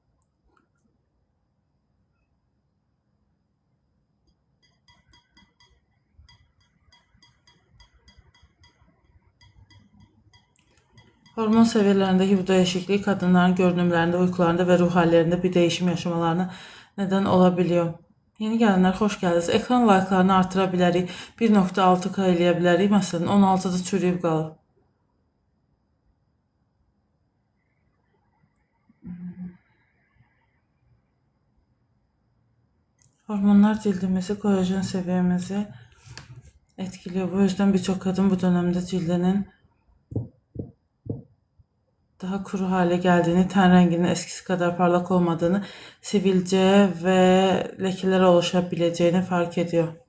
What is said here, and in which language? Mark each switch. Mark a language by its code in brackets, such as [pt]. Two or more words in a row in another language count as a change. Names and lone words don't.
[tr] Hormon seviyelerindeki bu değişiklik kadınların görünümlerinde, uykularında ve ruh hallerinde bir değişim yaşamalarına neden olabiliyor. Yeni gelenler hoş geldiniz. [az] Ekran like'larını artıra bilərik. 1.6K eləyə bilərik. Məsələn, 16'da çürüyüb qalıb. [tr] Hormonlar cildimizi, kolajen seviyemizi etkiliyor. Bu yüzden birçok kadın bu dönemde cildinin daha kuru hale geldiğini, ten renginin eskisi kadar parlak olmadığını, sivilce ve lekeler oluşabileceğini fark ediyor.